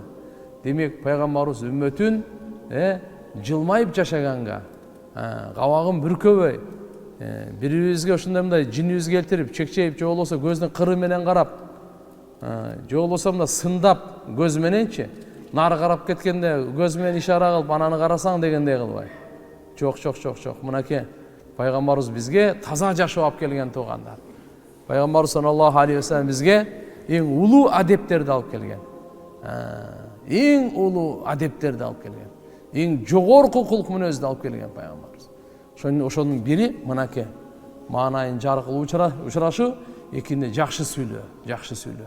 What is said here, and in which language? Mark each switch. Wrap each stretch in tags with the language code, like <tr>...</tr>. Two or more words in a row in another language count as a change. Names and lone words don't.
<ky>Демек пайгамбарыбыз үммөтүн жылмайып жашаганга, кабагын бүркөбөй, бири-бирибизге ушундай жинибиз келтирип, чекчейип, же болбосо көздүн кыры менен карап, же болбосо мына сындап көз мененчи, нары карап кеткенде көз менен ишара кылып, ананы карасаң дегендей кылбай. Жок. Мынакей пайгамбарыбыз бизге таза жашоо алып келген туугандар. Пайгамбарыбыз</ky> <ar>صلى الله عليه وسلم</ar> <ky>бизге эң улуу адептерди алып келген. Эң улуу адептерди алып келген. Эң жогорку кулк мүнөздү алып келген пайгамбарыбыз. Ошонун бири мынакей маанайын жаркылуу учурашуу, экинде жакшы сүйлөө.</ky>